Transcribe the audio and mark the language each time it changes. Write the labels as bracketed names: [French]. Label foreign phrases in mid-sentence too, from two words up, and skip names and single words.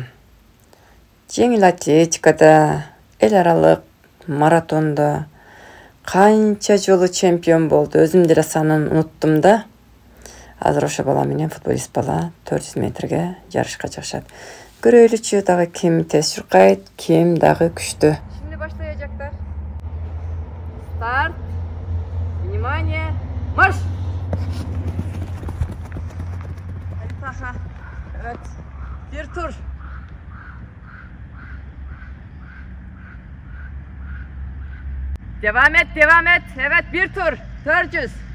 [Kyrgyz] Жеңил атлетикада, эл аралык маратондо канча жолу чемпион болду. Өзүм деле санын уnuттум да. Азыр ошо бала менен футболист бала 400 метрге жарышка чыгышат. Көрөйлүчү дагы ким тез чуркайт, ким дагы күчтүү. [Turkish] Şimdi başlayacaklar. Старт. [Russian] Внимание. Марш! [Turkish] Aha, evet. Bir tur. Devam et, devam et. Evet, bir tur. 400.